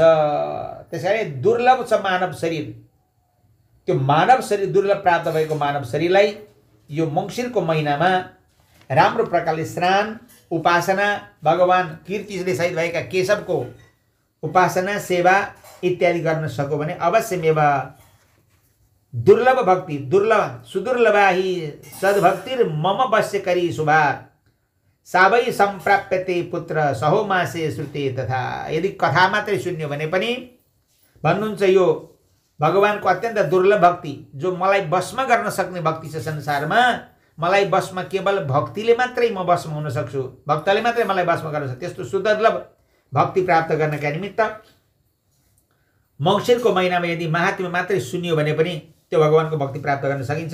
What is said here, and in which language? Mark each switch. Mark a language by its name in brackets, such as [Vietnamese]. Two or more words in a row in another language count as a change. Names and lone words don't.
[Nepali] त्यसैले दुर्लभ छ मानव शरीर। त्यो मानव शरीर दुर्लभ प्राप्त भएको मानव शरीरलाई यो मङ्सिरको महिनामा राम्रो प्रकारले स्नान, उपासना, भगवान कीर्तिले सहित भएका केशवको उपासना, सेवा इत्यादि गर्न सक्यो भने अवश्यमेव दुर्लभ भक्ति, दुर्लभ [Sanskrit] सुदुर्लभा हि सद्भक्तिर मम वश्य करी शुभा सावै सम्प्राप्यते पुत्र सहो मासे श्रुते तथा। [Nepali] यदि कथा मात्रै सुन्यो भने पनि भन्नुहुन्छ यो भगवानको अत्यन्त दुर्लभ भक्ति, जो मलाई वशमा गर्न सक्ने भक्ति छ संसारमा। मलाई वशमा केवल भक्तिले मात्रै म वशमा हुन सक्छु, भक्तले मात्रै मलाई वशमा गर्न सक्छ। त्यस्तो सुदुर्लभ भक्ति प्राप्त गर्नका निमित्त मङ्सिरको महिनामा यदि महात्म्य मात्रै सुनियो भने पनि त्यो भगवानको भक्ति प्राप्त गर्न सकिन्छ।